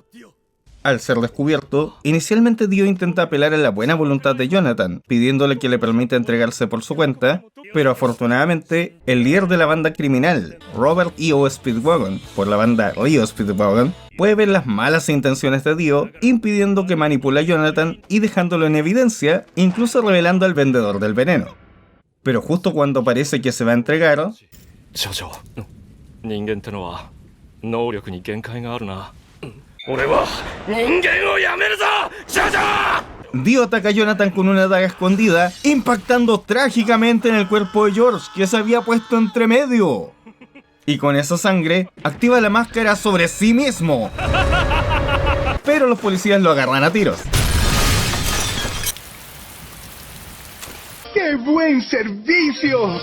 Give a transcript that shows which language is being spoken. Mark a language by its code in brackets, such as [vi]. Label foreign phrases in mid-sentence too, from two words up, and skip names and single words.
[es] Al ser descubierto, inicialmente Dio intenta apelar a la buena voluntad de Jonathan, pidiéndole que le permita entregarse por su cuenta, pero afortunadamente, el líder de la banda criminal, Robert E.O. Speedwagon, por la banda Rio Speedwagon, puede ver las malas intenciones de Dio, impidiendo que manipule a Jonathan y dejándolo en evidencia, incluso revelando al vendedor del veneno. Pero justo cuando parece que se va a entregar, [ja] 少々、人間ってのは能力に限界があるな。俺は人間をやめるぞ、少々。 [es] Dio ataca a Jonathan con una daga escondida, impactando trágicamente en el cuerpo de George, que se había puesto entre medio. Y con esa sangre, activa la máscara sobre sí mismo. Pero los policías lo agarran a tiros. ¡Qué buen servicio!